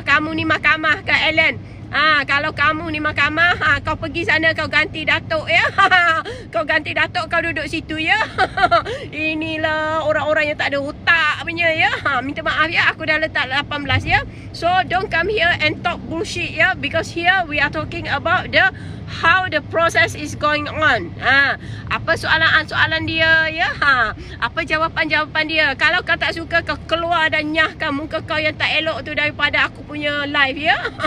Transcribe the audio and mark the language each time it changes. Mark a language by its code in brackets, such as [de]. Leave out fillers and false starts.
[ms] Kamu ni mahkamah ke Alan? Kalau kamu ni mahkamah, kau pergi sana, kau ganti datuk ya. Kau ganti datuk, kau duduk situ ya. Inilah orang-orang yang tak ada otak punya ya. Minta maaf ya, aku dah letak 18 ya. [en] So don't come here and talk bullshit ya, because here we are talking about how the process is going on. [ms] Apa soalan-soalan dia ya. Apa jawapan-jawapan dia. Kalau kau tak suka, kau keluar dan nyahkan muka kau yang tak elok tu daripada aku punya live ya.